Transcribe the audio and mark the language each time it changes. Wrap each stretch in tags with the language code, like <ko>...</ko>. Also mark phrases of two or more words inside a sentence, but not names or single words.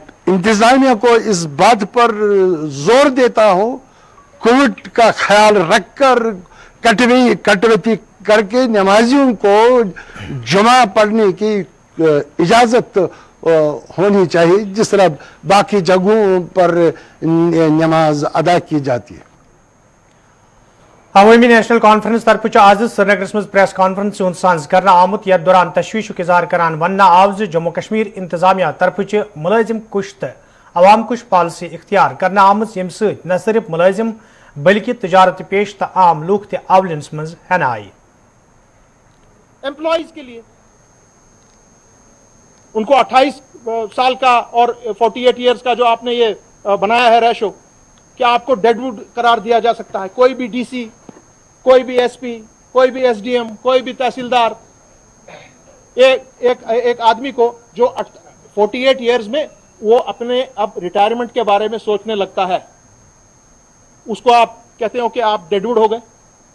<hi>इंतजामिया को इस बात पर जोर देता हूँ कोविड का ख्याल रखकर कटौती करके नमाजियों को जुमा पढ़ने की इजाज़त होनी चाहिए जिस तरह बाकी जगहों पर नमाज अदा की जाती है।</hi> <ks>अवामी नेशनल कॉन्फ्रेंस तरफ आज श्रीनगर मज</ks> <en>press conference</en> <ks>सांझ करना आमुत यथ दौरान तशवीश इजहार करान वन्ना आव जम्मू कश्मीर इंतजामिया तरफ मुलाजिम कुश तो अवाम कुश पॉलिसी इख्तियार करना आमत यम न सिर्फ मुलाजिम बल्कि तजारत पेश तो आम लूख ते अवलियंस मज हन आई।</ks> <hi>एम्प्लॉइज के लिए उनको 28 साल का और 48 इयर्स का जो आपने ये बनाया है रेशो, क्या आपको डेडवुड करार दिया जा सकता है? कोई भी डीसी, कोई भी एसपी, कोई भी एसडीएम, कोई भी तहसीलदार एक आदमी को जो 48 इयर्स में वो अपने अब रिटायरमेंट के बारे में सोचने लगता है, उसको आप कहते हो कि आप डेडवुड हो गए।</hi>